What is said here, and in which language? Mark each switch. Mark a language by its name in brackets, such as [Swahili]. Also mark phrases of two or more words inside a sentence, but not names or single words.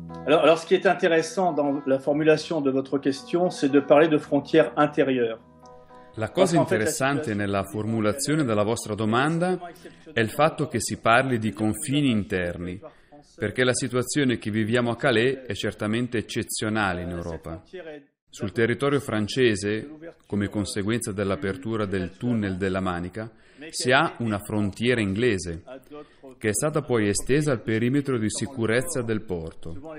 [French] Alors, ce qui est intéressant dans la formulation de votre question, c'est de parler de frontières intérieures. [Italian] La cosa interessante nella formulazione della vostra domanda è il fatto che si parli di confini interni, perché la situazione che viviamo a Calais è certamente eccezionale in Europa. Sul territorio francese, come conseguenza dell'apertura del tunnel della Manica, si ha una frontiera inglese, che è stata poi estesa al perimetro di sicurezza del porto.